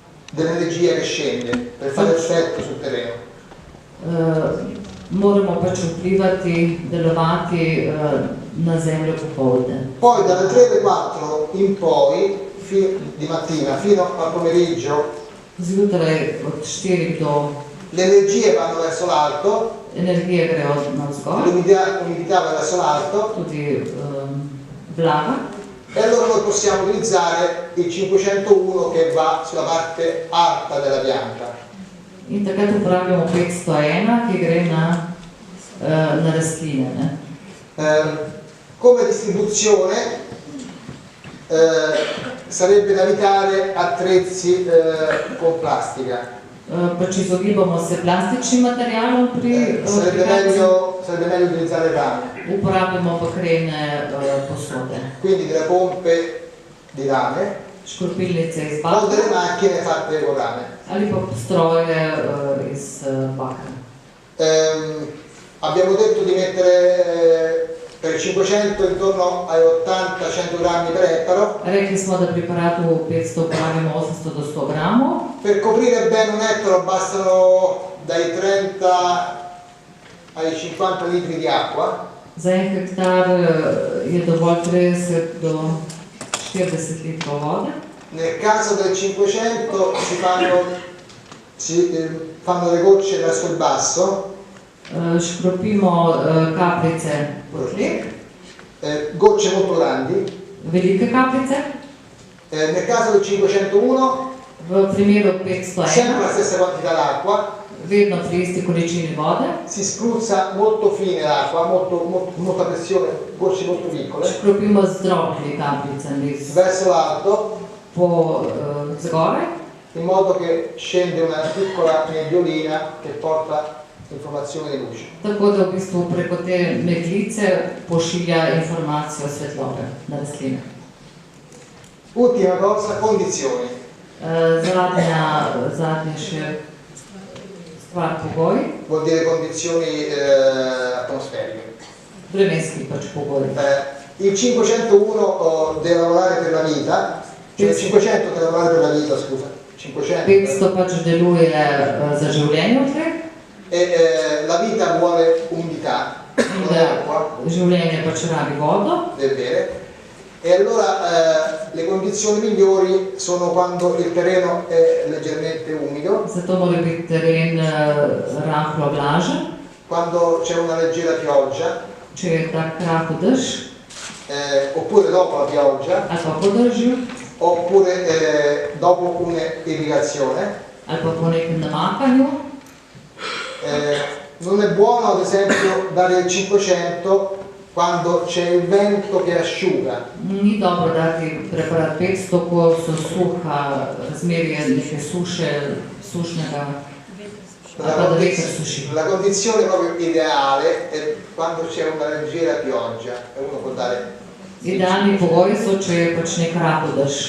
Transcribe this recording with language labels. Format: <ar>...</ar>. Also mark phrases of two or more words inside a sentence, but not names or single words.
<it>dell'energia che scende per fare effetto sul terreno.</it> <sl>Moramo pač vplivati, delovati na zemljo popoldne.</sl> <it>Poi dalle 3 alle 4 in poi, di mattina fino al pomeriggio,</it> <sl>Zjutraj od 4 do</sl> <it>le energie vanno verso l'alto,</it> <sl>energije grejo navzgor,</sl> <it>l'umidità va verso l'alto,</it> <sl>tudi vlaga.</sl> <it>e allora noi possiamo utilizzare il 501 che va sulla parte alta della pianta.</it> <sl>In takrat uporabljamo 501, ki gre na rastline. Ne?</sl> <it>Come distribuzione sarebbe da evitare attrezzi con plastica.</it> <sl>Pač izogibamo se plastičnim materialom pri</sl> <it>sarebbe meglio utilizzare rame.</it> <sl>Uporabljamo bakrene posode.</sl> <it>Quindi delle pompe di rame</it> <sl>Škropilnice iz o bakra</sl> <it>delle macchine fatte con rame.</it> <sl>ali pa stroje iz bakra.</sl> <it>Abbiamo detto di mettere per 500 intorno ai 80-100 grammi per ettaro.</it> <sl>Rekli smo, da pri paratu 500 uporabimo 800 do 100 gramov.</sl> <it>Per coprire bene un ettaro bastano dai 30 ai 50 litri di acqua.</it> <sl>Za en hektar je dovolj 30 do 40 litrov vode.</sl> <it>Nel caso del 500 si fanno le gocce verso il basso.</it> <sl>Škropimo kapljice po tleh,</sl> <it>gocce molto grandi.</it> <sl>velike kapljice.</sl> <it>Nel caso del 501</it> <sl>V primeru</sl> <it>sempre la 501 stessa quantità d'acqua.</it> <sl>vedno pri isti količini vode.</sl> <it>Si spruzza molto fine l'acqua, molta pressione, gocce molto piccole,</it> <sl>Škropimo z drobnimi kapljicami</sl> <it>verso l'alto,</it> <sl>po zgoraj,</sl> <it>in modo che scende una piccola nebbiolina che porta informazione di luce.</it> <sl>tako da v bistvu preko te meglice pošilja informacijo svetlobe na rastline.</sl> <it>Ultima cosa, condizioni.</it> <sl>Zadnja še stvar, pogoji,</sl> <it>Vuol dire condizioni atmosferiche.</it> <sl>vremenski pač pogoji.</sl> <it>Il 501 deve lavorare per la vita, cioè il 500 deve lavorare per la vita, scusa. 500.</it> <sl>500 pač deluje za življenje v tleh,</sl> <it>La vita vuole umidità, in non acqua,</it> <sl>da življenje pač rabi vodo.</sl> <it>deve bere. E allora le condizioni migliori sono quando il terreno è leggermente umido,</it> <sl>Zato mora biti teren rahlo vlažen,</sl> <it>quando c'è una leggera pioggia,</it> <sl>če je tak rahel dež</sl> <it>oppure dopo la pioggia,</it> <sl>ali pa po dežju,</sl> <it>oppure dopo un'irrigazione.</it> <sl>ali pa po nekem namakanju.</sl> <it>Non è buono ad esempio dare il 500 quando c'è il vento che asciuga.</it> <sl>Ni dobro dati preparat 500, ko so suha, razmerje neke sušnega, ali pa da veter suši.</sl> <it>La condizione proprio ideale è quando c'è una leggera pioggia e uno può dare</it> <sl>Idealni pogoji so, če je pač nek rahel dež.</sl>